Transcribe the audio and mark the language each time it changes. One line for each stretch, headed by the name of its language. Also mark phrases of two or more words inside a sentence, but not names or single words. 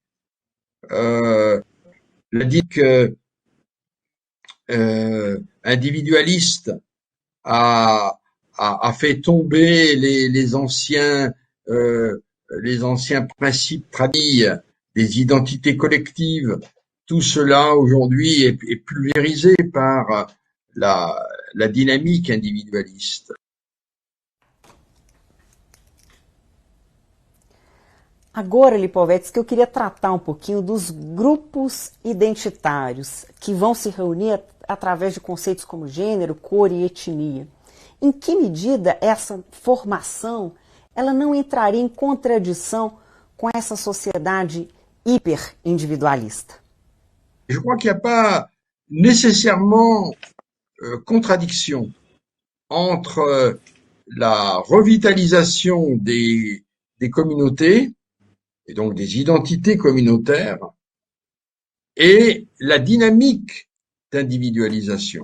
French: La dynamique individualiste a fait tomber les anciens principes tradis, des identités collectives. Tout cela aujourd'hui est pulvérisé par la dynamique individualiste.
Portuguese: Agora, Lipovetsky, eu queria tratar um pouquinho dos grupos identitários que vão se reunir através de conceitos como gênero, cor e etnia. Em que medida essa formação ela não entraria em contradição com essa sociedade hyper-individualiste?
French: Je crois qu'il n'y a pas nécessairement contradiction entre la revitalisation des communautés, et donc des identités communautaires, et la dynamique d'individualisation.